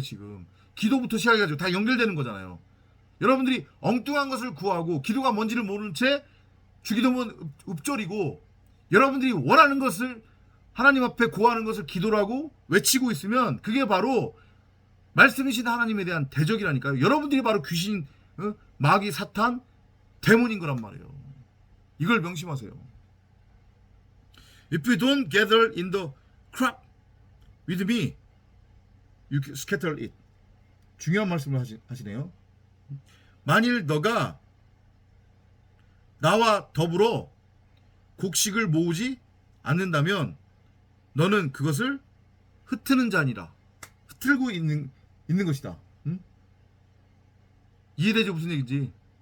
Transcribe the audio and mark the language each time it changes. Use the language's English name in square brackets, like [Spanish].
[Korean] 지금 기도부터 시작해가지고 다 연결되는 거잖아요. 여러분들이 엉뚱한 것을 구하고 기도가 뭔지를 모르는 채 주기도문 읊조리고, 여러분들이 원하는 것을 하나님 앞에 구하는 것을 기도라고 외치고 있으면 그게 바로 말씀이신 하나님에 대한 대적이라니까요. 여러분들이 바로 귀신, 마귀, 사탄, 데몬인 거란 말이에요. 이걸 명심하세요. [English] If you don't gather in the crop with me, you scatter it. [Korean] 중요한 말씀을 하시네요. 만일 너가 나와 더불어 곡식을 모으지 않는다면 너는 그것을 흩트는 자니라. 흩틀고 있는 것이다. 응? 이해되죠? 무슨 얘기인지.